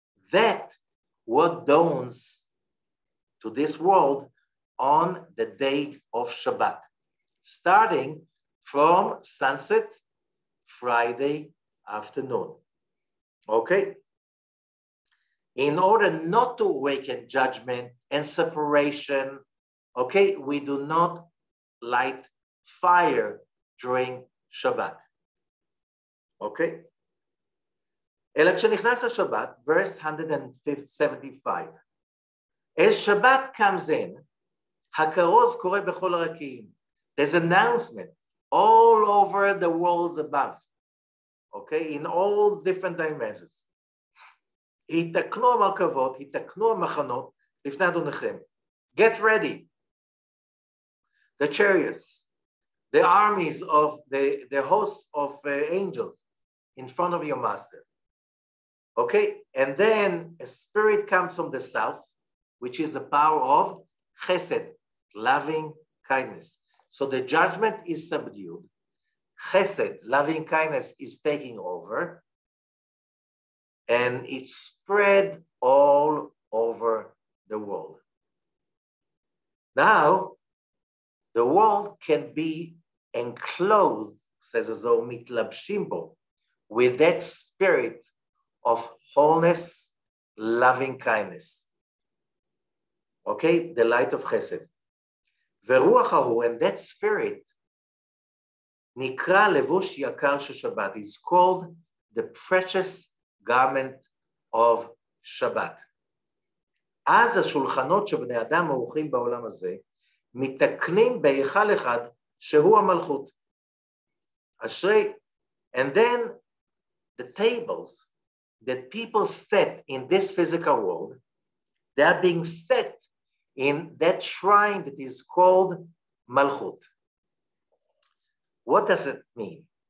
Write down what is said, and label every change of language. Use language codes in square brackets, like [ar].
[en] That what dawns to this world on the day of Shabbat, starting from sunset, Friday afternoon. Okay? In order not to awaken judgment and separation, okay, we do not light fire during Shabbat. Okay? [he] אלא כשנכנס השבת, [en] verse 175. As Shabbat comes in, [he] הכרוז קורא בכל הרקיעים. [en] There's announcement all over the worlds above. Okay? In all different dimensions. [he] התקנו המרכבות, התקנו המחנות, לפני אדוניכם. [en] Get ready. The chariots, the armies of the hosts of angels in front of your master. Okay, and then a spirit comes from the south, which is the power of chesed, loving kindness. So the judgment is subdued. Chesed, loving kindness, is taking over, and it's spread all over the world. Now, the world can be enclosed, says as though [he] mitlabshim bo, [en] with that spirit of wholeness, loving kindness. Okay, the light of Chesed. [he] Veruach hahu, [en] and that spirit, [he] Nikra levush yakar Shabbat, [en] is called the precious garment of Shabbat. [he] אז השולחנות שבני אדם עורכים בעולם הזה, מתקנים בהיכל אחד שהוא המלכות. אשרי, [en] and then the tables that people set in this physical world, they are being set in that shrine that is called Malchut. What does it mean?